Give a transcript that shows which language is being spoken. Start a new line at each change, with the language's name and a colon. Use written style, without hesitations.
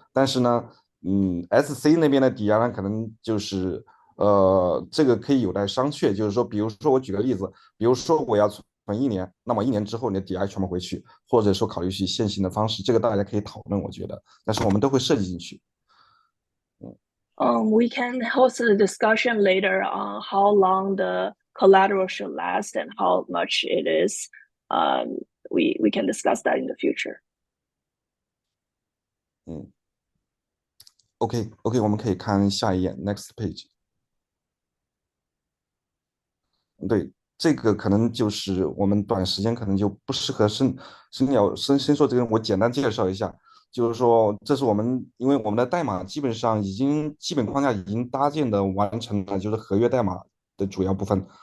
Chinese: 但是呢，SC 那边的抵押呢，可能就是这个可以有待商榷，就是说，比如说我举个例子，比如说我要存1年，那么1年之后你的抵押全部回去，或者说考虑去线性的方式，这个大家可以讨论，我觉得，但是我们都会设计进去。
English: We can host a discussion later on how long the collateral should last and how much it is. We can discuss that in the future.
Chinese: OK， 我们可以看下一页 ，
English: next page。
Chinese: 对，这个可能就是我们短时间可能就不适合深说这个，我简单介绍一下，就是说这是我们因为我们的代码基本上已经基本框架已经搭建的完成了，就是合约代码的主要部分。